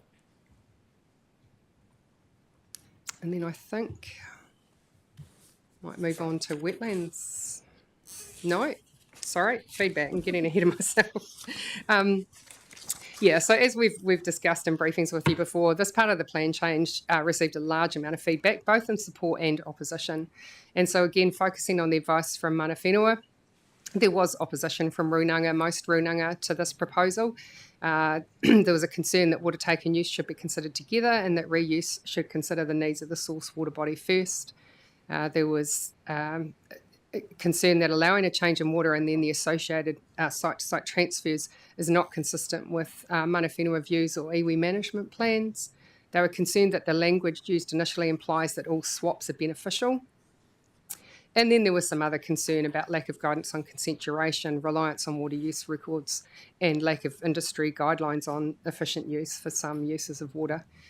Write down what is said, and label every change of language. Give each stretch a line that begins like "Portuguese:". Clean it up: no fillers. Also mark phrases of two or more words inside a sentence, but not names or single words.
English: And then I think might move on to wetlands. No, sorry, feedback. I'm getting ahead of myself. So as we've discussed in briefings with you before, this part of the plan change received a large amount of feedback, both in support and opposition. And so again, focusing on the advice from
Māori: mana whenua,
English: there was opposition from most runanga to this proposal. There was a concern that water take and use should be considered together and that reuse should consider the needs of the source water body first. There was concern that allowing a change in water and then the associated site-to-site transfers is not consistent with
Māori: mana whenua
English: views or iwi management plans. They were concerned that the language used initially implies that all swaps are beneficial. And then there was some other concern about lack of guidance on consent duration, reliance on water use records, and lack of industry guidelines on efficient use for some uses of water.